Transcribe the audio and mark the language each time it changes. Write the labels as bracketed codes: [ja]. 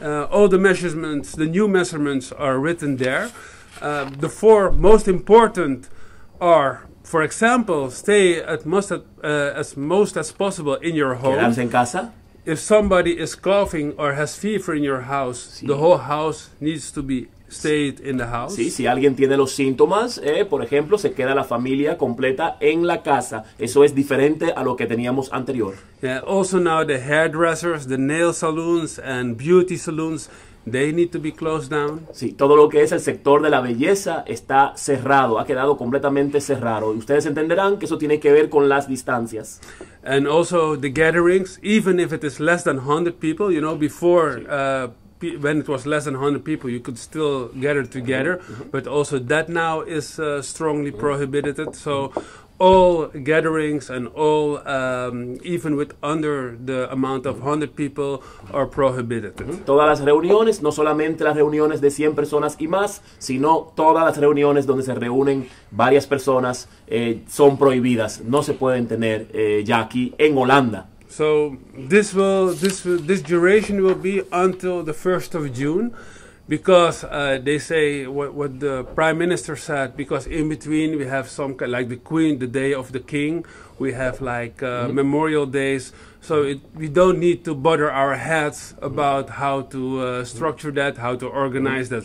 [en] All the measurements, the new measurements, are written there. The 4 most important are, for example, stay as most as possible in your home. [es] Quedarse en casa. [en] If somebody is coughing or has fever in your house, the whole house needs to be stayed in the house. [es] Sí, si alguien tiene los síntomas, por ejemplo, se queda la familia completa en la casa. Eso es diferente a lo que teníamos anterior. [en] Yeah, also now the hairdressers, the nail salons and beauty salons, they need to be closed down. [es] Sí, todo lo que es el sector de la belleza está cerrado, ha quedado completamente cerrado. Y ustedes entenderán que eso tiene que ver con las distancias. [en] And also the gatherings, even if it is less than 100 people, you know, before when it was less than 100 people, you could still gather together, but also that now is strongly prohibited. So all gatherings and all, even with under the amount of 100 people, are prohibited. [es] Todas las reuniones, no solamente las reuniones de 100 personas y más, sino todas las reuniones donde se reúnen varias personas son prohibidas. No se pueden tener ya aquí en Holanda. [en] So this duration will be until the 1st of June. Because they say what the Prime Minister said, because in between we have some like the Queen, the Day of the King, we have like memorial days, so we don't need to bother our heads about how to structure that, how to organize that.